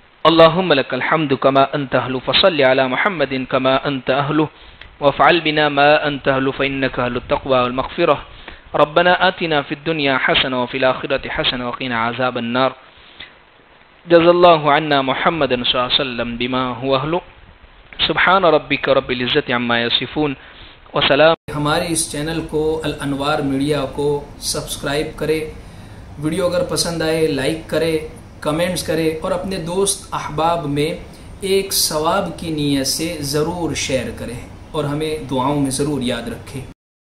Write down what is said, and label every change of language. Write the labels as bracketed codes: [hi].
[ar] اللہم لک الحمد کما انت اہل، فصل علی محمد کما انت اہل، وافعل بنا ما انت اہل فانک اہل التقوى والمغفرہ. ربنا آتنا فی الدنیا حسنہ وفی الآخرۃ حسنہ وقنا عذاب النار. جزا اللہ عنا محمد صلی اللہ علیہ وسلم بما هو اہل. سبحان ربک رب العزت عما یصفون وسلام. [ur] ہمارے اس چینل کو الانوار میڈیا کو سبسکرائب کرے، ویڈیو اگر پسند آئے لائک کرے، کمنٹس کرے، اور اپنے دوست احباب میں ایک ثواب کی نیت سے ضرور شیئر کرے، اور ہمیں دعاؤں میں ضرور یاد رکھے.